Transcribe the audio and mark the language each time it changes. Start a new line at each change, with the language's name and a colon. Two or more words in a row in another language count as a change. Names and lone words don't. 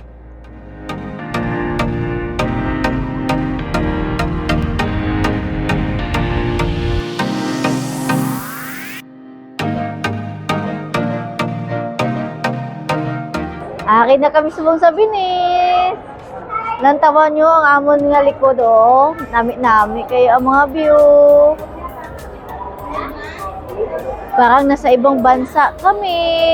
Hiligaynon: Akin na kami subong sa Binis. Lantawan nyo ang amon nga likod, oh. Nami-nami kayo ang mga view.
Filipino: Parang nasa ibang bansa kami.